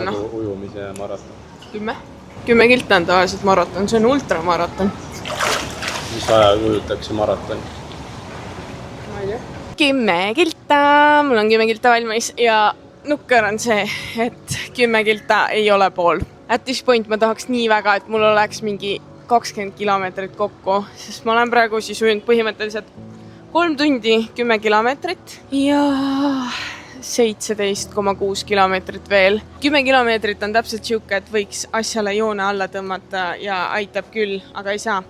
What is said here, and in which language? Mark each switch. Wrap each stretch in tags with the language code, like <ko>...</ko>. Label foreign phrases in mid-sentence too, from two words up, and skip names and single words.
<et>Nagu ujumise maraton. 10 kilta on tavaliselt maraton, see on ultramaraton. Mis aja ujutakse maraton? Ma ei tea. 10 kilta, mul on 10 kilta valmis ja nukker on see, et 10 kilta ei ole pool.</et> <en>At this point</en> <et>ma tahaks nii väga, et mul oleks mingi 20 kilomeetrit kokku, sest ma olen praegu siis ujunud põhimõtteliselt 3 tundi 10 kilomeetrit ja 17,6 kilomeetrit veel. 10 kilomeetrit on täpselt siuke, et võiks asjale joone alla tõmmata ja aitab küll, aga ei saa.</et>